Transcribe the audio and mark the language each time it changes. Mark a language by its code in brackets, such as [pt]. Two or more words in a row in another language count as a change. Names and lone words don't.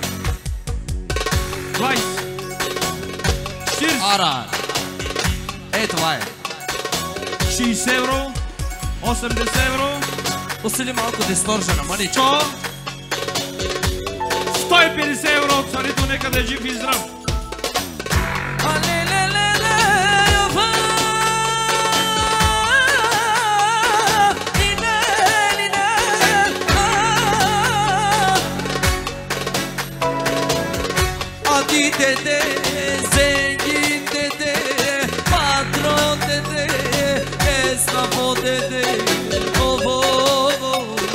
[bg] 20. 40. Арар. Ей, това е. 60 евро. 80 евро. Усили малко дисторжена, маничко. 150 евро от Салито, нека да е жив и здрав. [tr] Dede, zengin dede, patron dede, esnafo dede, oh oh oh.